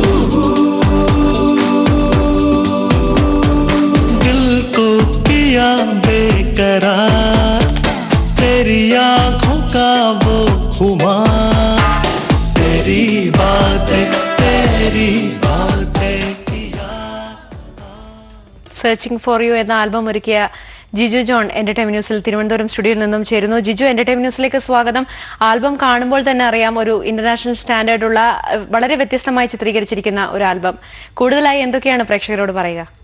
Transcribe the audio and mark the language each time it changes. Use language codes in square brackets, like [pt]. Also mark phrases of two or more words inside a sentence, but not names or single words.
[hi] दिल को किया बेकरार, तेरी आँखों का वो खुमार, तेरी बातें किया। [ml] സെർച്ചിങ് ഫോർ യു എന്ന ആൽബം ഒരുക്കിയ ജിജു ജോൺ എന്റർടൈൻമെന്റ് ന്യൂസിൽ തിരുവനന്തപുരം സ്റ്റുഡിയോയിൽ നിന്നും ചേരുന്നു. ജിജു, എന്റർടൈൻമെന്റ് ന്യൂസിലേക്ക് സ്വാഗതം. ആൽബം കാണുമ്പോൾ തന്നെ അറിയാം, ഒരു [en] international standard-ulla [ml] വളരെ വ്യത്യസ്തമായി ചിത്രീകരിച്ചിരിക്കുന്ന ഒരു ആൽബം. കൂടുതലായി എന്തൊക്കെയാണ് പ്രേക്ഷകരോട് പറയുക?